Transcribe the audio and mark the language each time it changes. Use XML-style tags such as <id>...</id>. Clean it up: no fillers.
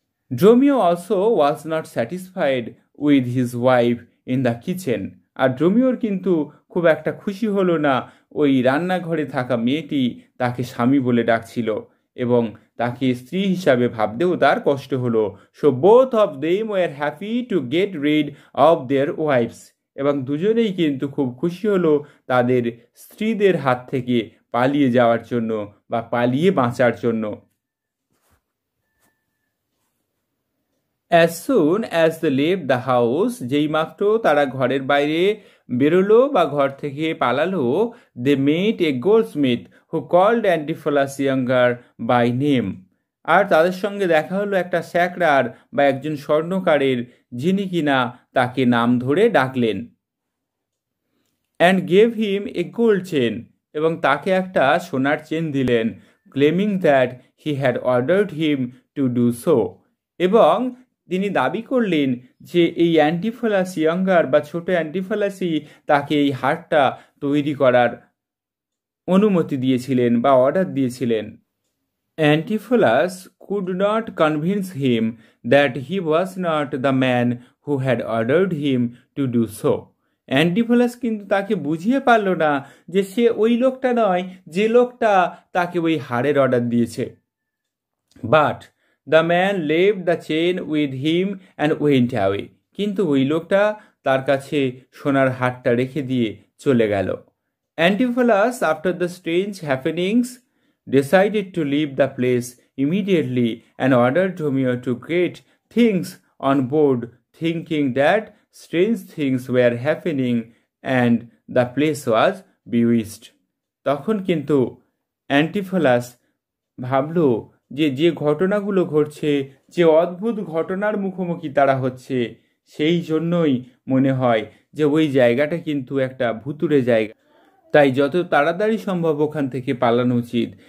<bn>ড্রোমিও also was not satisfied with his wife in the kitchen, আর ড্রোমিওর কিন্তু খুব একটা খুশি হলো না ওই রান্নাঘরে থাকা মেয়েটি তাকে স্বামী বলে ডাকছিল, এবং তাকে স্ত্রী হিসাবে ভাবতেও তার কষ্ট হলো। So both of them were happy to get rid of their wife's, এবং দুজনেই কিন্তু খুব খুশি হলো তাদের স্ত্রীদের হাত থেকে পালিয়ে যাওয়ার জন্য বা পালিয়ে বাঁচার জন্য।</bn> <en>As soon as they left the house, যেই মাত্র তারা ঘরের বাইরে বেরোলো বা ঘর থেকে পালালো, they met a goldsmith who called Antipholus younger by name.</en> <bn>আর তাদের সঙ্গে দেখা হলো একটা স্যাকরার বা একজন স্বর্ণকারের, যিনি কিনা তাকে নাম ধরে ডাকলেন। And gave him a gold chain, এবং তাকে একটা সোনার চেন দিলেন, claiming that he had ordered him to do so, এবং তিনি দাবি করলেন যে এই অ্যান্টিফোলাস ইয়াঙ্গার বা ছোট অ্যান্টিফোলাসই তাকে এই হারটা তৈরি করার অনুমতি দিয়েছিলেন বা অর্ডার দিয়েছিলেন।</bn> <en>Antipholus could not convince him that he was not the man who had ordered him to do so.</en> <bn>Antipholus কিন্তু তাকে বুঝিয়ে পারল না যে সে ওই লোকটা নয় যে লোকটা তাকে ওই হারের অর্ডার দিয়েছে।</bn> <en>But the man left the chain with him and went away.</en> <bn>কিন্তু ওই লোকটা তার কাছে সোনার হারটা রেখে দিয়ে চলে গেল।</bn> <en>Antipholus, after the strange happenings, decided to leave the place immediately and ordered Dromio to get things on board, thinking that strange things were happening and the place was bewitched.</en> <bn>তখন কিন্তু অ্যান্টিফোলাস ভাবল যে যে ঘটনাগুলো ঘটছে, যে অদ্ভুত ঘটনার মুখোমুখি তারা হচ্ছে, সেই জন্যই মনে হয় যে ওই জায়গাটা কিন্তু একটা ভুতুড়ে জায়গা, তাই যত তাড়াতাড়ি সম্ভব ওখান থেকে পালানো উচিত।</bn>